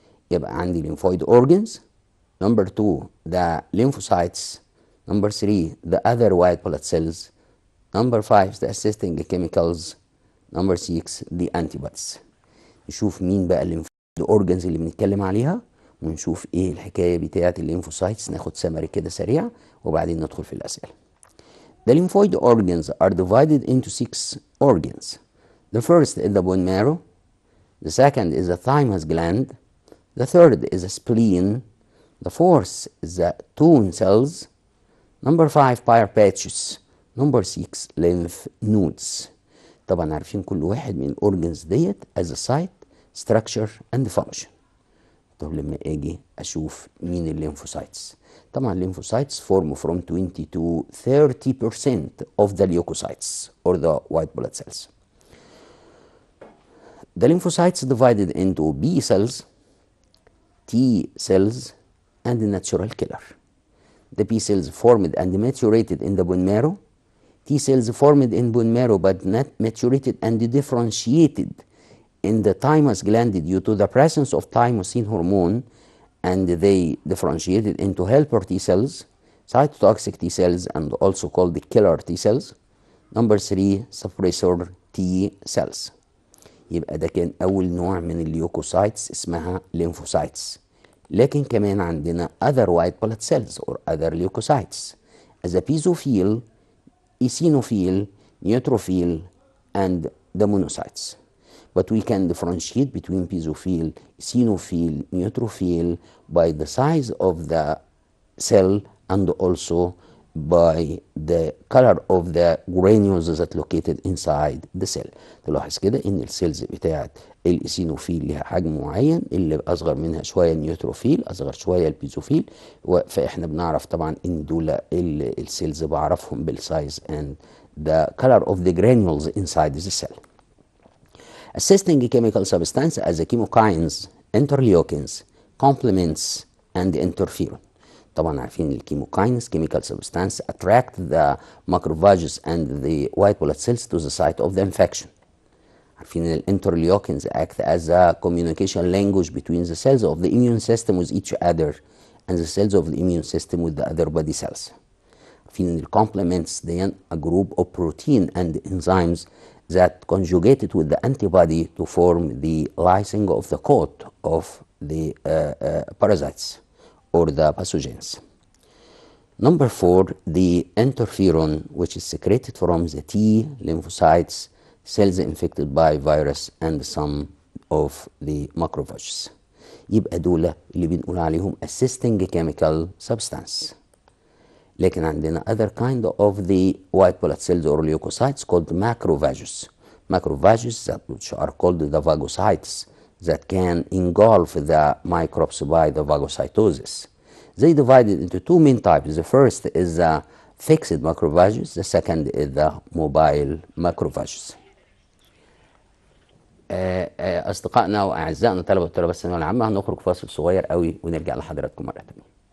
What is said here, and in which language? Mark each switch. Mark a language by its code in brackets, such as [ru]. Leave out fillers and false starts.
[ar] يبقى عندي [en] lymphoid organs, number 2 the lymphocytes, number 3 the other white blood cells, number 5 the assisting chemicals, number 6 the antibodies. [ar] نشوف مين بقى الليمفويد اورجنز اللي بنتكلم عليها ونشوف ايه الحكايه بتاعه الليمفوسايتس. ناخد سمري كده سريع وبعدين ندخل في الاسئله. [en] The lymphoid organs are divided into 6 organs. The first is the bone marrow, the second is the thymus gland, the third is the spleen, the fourth is the tone cells, number 5 pire patches, number 6 lymph nodes. [ar] طبعا عارفين كل واحد من الاورجنز ديت [en] as a site, structure and function. [ar] طب لما اجي اشوف مين الليمفوسايتس، طبعا الليمفوسايتس [en] form from 20 to 30% of the leukocytes or the white blood cells. The lymphocytes divided into B cells, T cells and the natural killer. The B cells formed and maturated in the bone marrow. T cells formed in bone marrow but not maturated and differentiated in the thymus gland due to the presence of thymosin hormone, and they differentiated into helper T cells, cytotoxic T cells, and also called the killer T cells. Number 3 suppressor T cells. [ar] يبقى ده كان أول نوع من الليوكوسايتس اسمها lymphocytes. لكن كمان عندنا [en] other white blood cells or other leukocytes as a basophil, eosinophil, neutrophil, and the monocytes. But we can differentiate between basophil, eosinophil, neutrophil by the size of the cell and also by the color of the granules that located inside the cell. [ar] تلاحظ كده ان السيلز بتاعت الايسينوفيل لها حجم معين، اللي اصغر منها شويه النيوتروفيل، اصغر شويه البيزوفيل، فاحنا بنعرف طبعا ان دول السيلز بعرفهم بالسايز [en] and the color of the granules inside the cell. Assisting chemical substance as the chemokines, interleukins, complements and interferon. [ar] طبعا عارفين الكيموكاينز [en] chemical substance attract the macrophages and the white blood cells to the site of the infection. [ar] عارفين الانترليوكينز [en] act as a communication language between the cells of the immune system with each other and the cells of the immune system with the other body cells. [ar] عارفين [en] الcomplements they a group of protein and enzymes that conjugated with the antibody to form the lysing of the coat of the parasites or the pathogens. Number 4, the interferon, which is secreted from the T lymphocytes, cells infected by virus and some of the macrophages. [ar] يبقى دول اللي بنقول عليهم [en] assisting chemical substance. [ar] لكن عندنا [en] other kind of the white blood cells or leukocytes called macrophages. Macrophages that which are called the phagocytes that can engulf the microbes by the phagocytosis. They divided into two main types. The first is the fixed macrophages. The second is the mobile macrophages. [ar] أصدقائنا وأعزائنا طلبة وطلاب الثانوية العامة، هنخرج فاصل صغير قوي ونرجع لحضراتكم مرة تانية.